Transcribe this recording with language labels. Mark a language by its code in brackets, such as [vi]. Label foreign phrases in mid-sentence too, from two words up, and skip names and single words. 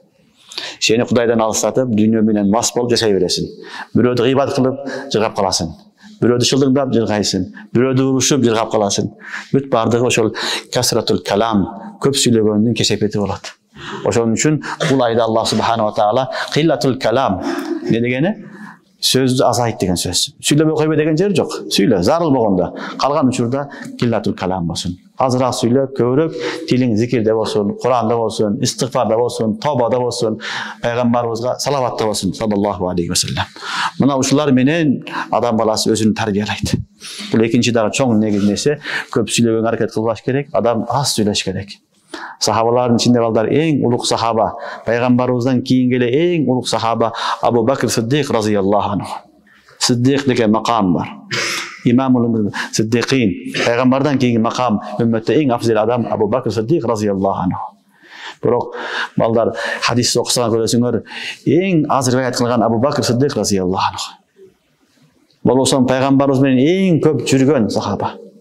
[ky] Сени Кудайдан алыстатып, дүйнө менен мас болуп жашай бересиң. Бирөөдү гыйбат кылып жыргап каласың. Бирөөдү шылдыңдап жыргайсың. Бирөөдү урушуп жыргап каласың. Бүт бардыгы ошол [ar] كثرة الكلام, [ky] көп сүйлөгөндүн кесепети болот. Ошон үчүн бул айда [ar] الله سبحانه وتعالى قلة الكلام [ky] не дегени? Сөздү азайт деген сөз. Сүйлөбөй койбо деген жер жок. Сүйлө, зарыл болгондо. Калган учурда [ar] قلة الكلام [ky] болсун. Азыраак сүйлөп, көбүрөөк тилиң зикирде болсун, Куранда болсун, истигфарда болсун, тобада болсун, пайгамбарыбызга салаватта болсун, [ar] صلى الله عليه وسلم. [ky] Мына ушулар менен адам баласы өзүн тарбиялайт. Бул экинчи дагы чоң нерсе, көп сүйлөгөнгө аракет кылбаш керек, адам аз сүйлөш керек. Сахабалардын ичинде балдар эң улук сахаба, пайгамбарыбыздан кийинки эле эң улук сахаба Абу Бакр Сиддик [ar] رضي الله عنه. [ky] Сиддик деген макам бар. [ar] إمام الصديقين, [ky] пайгамбардан кийинки макам, үммөттө эң афзал адам Абу Бакр Сиддик [ar] رضي الله عنه. [ky] Бирок балдар хадис окусаң көрөсүңөр, эң аз риваят кылган Абу Бакр Сиддик [ar] رضي الله عنه. [ky] Болсо пайгамбарыбыз менен эң көп жүргөн сахаба.